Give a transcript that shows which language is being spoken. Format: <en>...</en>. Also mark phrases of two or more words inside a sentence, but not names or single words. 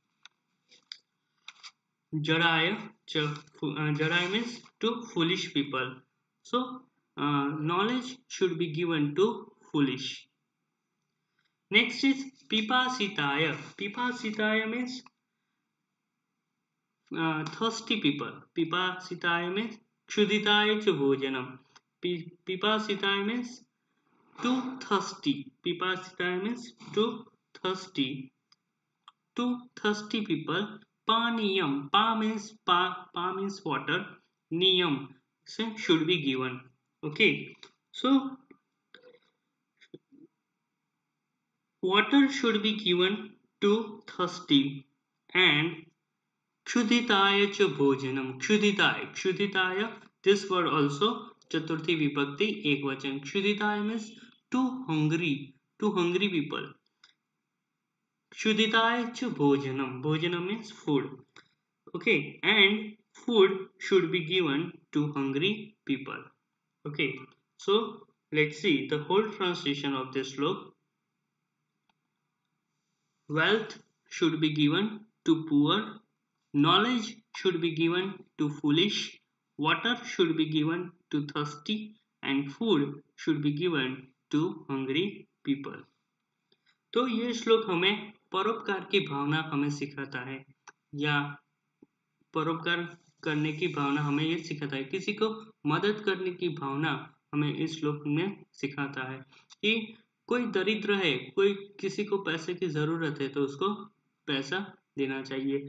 <en>Jadai means to foolish people. So knowledge should be given to foolish. Next is Pipasitaya. Pipasitaya means thirsty people.</en> <sa>Pipasitaya means Kshuditaya cha bhojanam.</sa> <en>Pipasitaya means too thirsty. Pipasitaya means too thirsty. To thirsty people. Paniyam. Pa means water. Niyam should be given. Okay. So water should be given to thirsty and</en> <sa>Kshuditaya cha bhojanam.</sa> <en>Kshuditaya. Kshuditaya. This word also</en> <sa>Chaturthi Vibhakti Ekvachan.</sa> <en>Kshuditaya means too hungry. Too hungry people.</en> <sa>Kshuditaya cha bhojanam.</sa> <en>Bhojanam means food. Okay. And food should be given to hungry people. Okay. So let's see the whole translation of this slok. Wealth should be given to poor. Knowledge should be given to foolish, water should be given to thirsty, and food should be given to hungry people.</en> <hi>तो ये श्लोक हमें परोपकार की भावना हमें सिखाता है या परोपकार करने की भावना हमें ये सिखाता है, किसी को मदद करने की भावना हमें इस श्लोक में सिखाता है कि कोई दरिद्र है, कोई किसी को पैसे की जरूरत है तो उसको पैसा देना चाहिए।</hi>